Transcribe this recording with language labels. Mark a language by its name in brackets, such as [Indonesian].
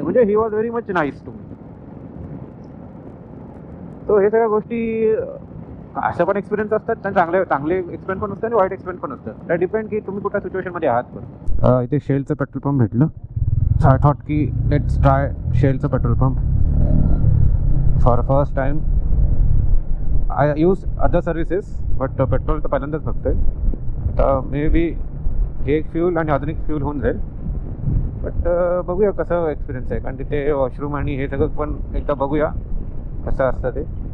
[English] म्हणजे he was very much nice to me. [Marathi] तो हे सगळ्या गोष्टी असं पण एक्सपिरियन्स असतात. चांगले एक्सपिरियन्स पण असतात आणि वाईट एक्सपिरियन्स पण असतात. त्या डिपेंड की तुम्ही कुठल्या सिच्युएशनमध्ये आहात. पण इथे शेलचं पेट्रोल पंप भेटलं. [English] So I thought की let's try शेलचं petrol pump for first time. I use other services but petrol [Marathi] तर पहिल्यांदाच बघतोय. आता मे बी हे एक फ्यूल आणि अजून एक फ्यूल होऊन जाईल. बट बघूया कसं एक्सपिरियन्स आहे. कारण तिथे वॉशरूम आणि हे सगळं पण एकदा बघूया कसं असतं ते.